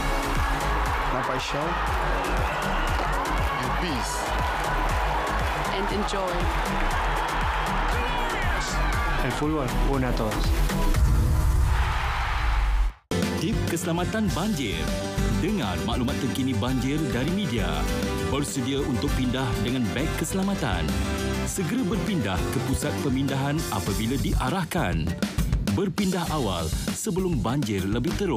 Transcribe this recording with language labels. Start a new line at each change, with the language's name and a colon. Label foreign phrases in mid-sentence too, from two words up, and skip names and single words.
English: Paixão and peace. And enjoy.
Spanish: El fútbol une a todos.
Malay: Tip keselamatan banjir. Dengar maklumat terkini banjir dari media. Bersedia untuk pindah dengan beg keselamatan. Segera berpindah ke pusat pemindahan apabila diarahkan. Berpindah awal sebelum banjir lebih teruk.